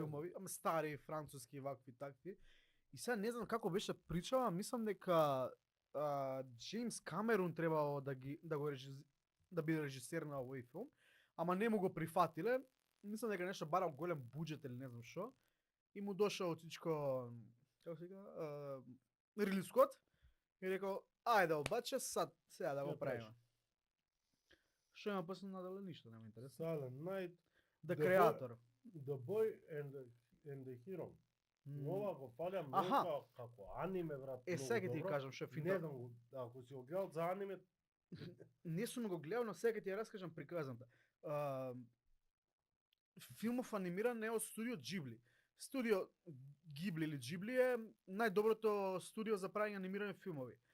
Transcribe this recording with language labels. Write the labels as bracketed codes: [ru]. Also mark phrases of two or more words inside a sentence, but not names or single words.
[mk] филмови, ама стари, француски, вакви, такви. И сега не знам како беше причава, мислам дека Джеймс Камерун требало да биде режисер на овој филм, ама не му го прифатиле. Мислам дека нешто барал голем буџет или не знам што. И му дошол отичко, како се вика, Ридли Скот и рекол, ајде обаче сега да го Ја правиме. правиш. Што има после надале ништо, нема интерес. Silent Night, The The Creator. The Boy and the Hero. Ова го палям многу Аха. како аниме брат. Е, многу сега ќе ти добро. кажам што е Не финта. знам го, ако си го гледал за аниме, Не сум го гледал, но сега ќе ти ја раскажам приказната. Филмов анимиран е од студио Ghibli. Студио Ghibli или Ghibli е најдоброто студио за правење анимирани филмови.